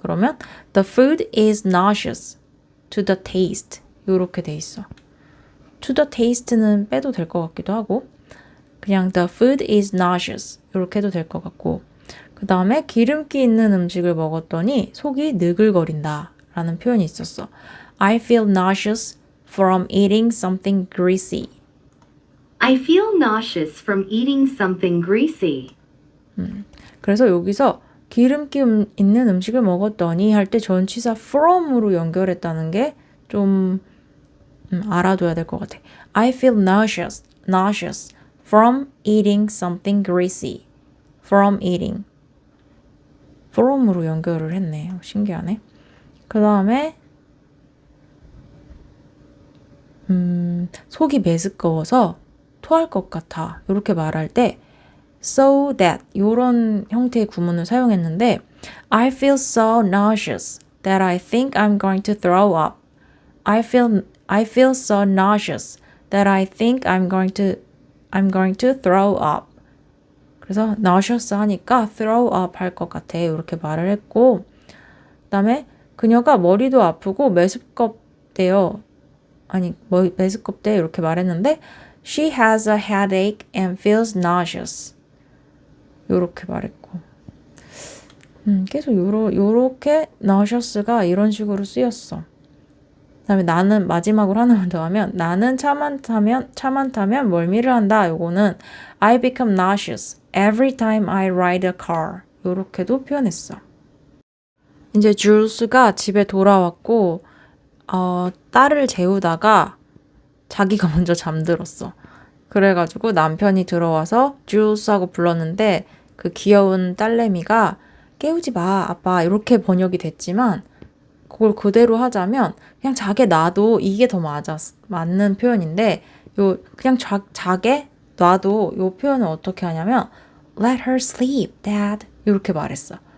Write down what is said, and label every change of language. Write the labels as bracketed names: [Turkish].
[Korean] 그러면 [English] the food is nauseous to the taste. [Korean] 이렇게 돼 있어. to the taste는 빼도 될 것 같기도 하고 그냥 [English] the food is nauseous [Korean] 이렇게 해도 될 것 같고 그 다음에 기름기 있는 음식을 먹었더니 속이 느글거린다 라는 표현이 있었어. [English] I feel nauseous from eating something greasy. I feel nauseous from eating something greasy. [Korean] 그래서 여기서 기름기 있는 음식을 먹었더니 할 때 전치사 from으로 연결했다는 게 좀 알아둬야 될 것 같아. [English] I feel nauseous from eating something greasy. from eating. [Korean] from으로 연결을 했네. 신기하네. 그 다음에 속이 메스꺼워서 토할 것 같아. 이렇게 말할 때 [English] so that [Korean] 이런 형태의 구문을 사용했는데 [English] I feel so nauseous that I think I'm going to throw up. I feel so nauseous that I think I'm going to throw up. [Korean] 그래서 nauseous 하니까 throw up 할 것 같아. 이렇게 말을 했고 그다음에 그녀가 머리도 아프고 메스껍대요. 메스껍대 이렇게 말했는데 [English] She has a headache and feels nauseous. [Korean] 요렇게 말했고 계속 요렇게 nauseous가 이런 식으로 쓰였어. 그다음에 나는 마지막으로 하나만 더 하면 나는 차 많다면 멀미를 한다. 요거는 [English] I become nauseous every time I ride a car. [Korean] 요렇게도 표현했어. 이제 줄스가 집에 돌아왔고 딸을 재우다가 자기가 먼저 잠들었어. 그래가지고 남편이 들어와서 줄스하고 불렀는데 그 귀여운 딸내미가 깨우지 마 아빠 이렇게 번역이 됐지만 그걸 그대로 하자면 그냥 자게 놔도 이게 더 맞는 표현인데 그냥 자게 놔도 요 표현을 어떻게 하냐면 [English] Let her sleep, Dad [Korean] 이렇게 말했어.